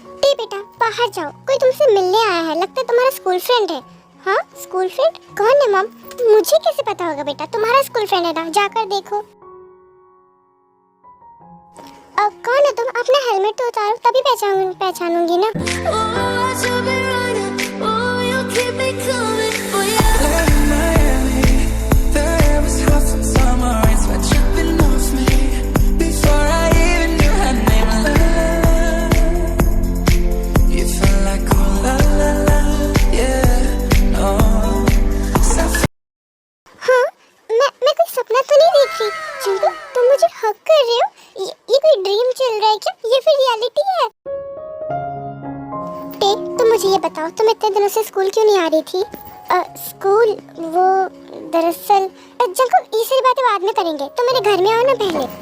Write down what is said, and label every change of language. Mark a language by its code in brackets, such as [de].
[hi] टे बेटा बाहर जाओ, कोई तुमसे मिलने आया है, लगता है तुम्हारा स्कूल फ्रेंड है। हाँ स्कूल फ्रेंड? कौन है मॉम? मुझे कैसे पता होगा बेटा, तुम्हारा स्कूल फ्रेंड है ना, जाकर देखो। कौन है तुम? अपना हेलमेट तो उतारो तभी पहचानूंगी ना। [en] Oh, you'll be running. Oh, you'll keep me coming for you. Late in Miami, the air was hot from summer rain, sweat dripping off me. Before I even knew her name, la la la. You felt like oh la la la, yeah, no. [hi] हाँ, मैं कोई सपना तो नहीं देख रही। चलो तुम मुझे हक कर रहे हो? ये कोई ड्रीम चल रहा है क्या? ये फिर रियलिटी है? टे तुम मुझे ये बताओ, तुम इतने दिनों से स्कूल क्यों नहीं आ रही थी? स्कूल वो दरअसल जंगकुक ये सारी बातें बाद में करेंगे, तुम मेरे घर में आओ ना पहले।